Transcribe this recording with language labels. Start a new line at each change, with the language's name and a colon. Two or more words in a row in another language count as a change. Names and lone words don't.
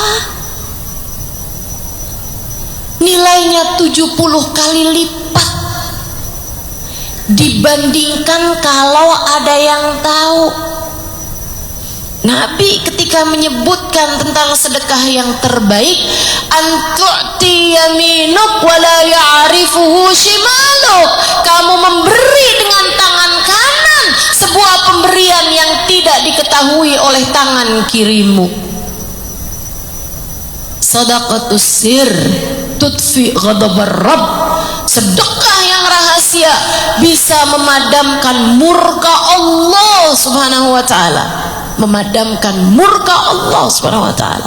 Indonesian: Nilainya 70 kali lipat dibandingkan kalau ada yang tahu. Nabi ketika menyebutkan tentang sedekah yang terbaik,
Arabic: أن تعطي يمينك ولا يعرفه شمالك,
Indonesian: kamu memberi dengan tangan kanan sebuah pemberian yang tidak diketahui oleh tangan kirimu.
Arabic: صدقة السر تطفئ غضب الرب,
Indonesian: sedekah yang rahasia bisa memadamkan murka Allah
Arabic: سبحانه وتعالى,
Indonesian: memadamkan murka Allah
Arabic: سبحانه وتعالى.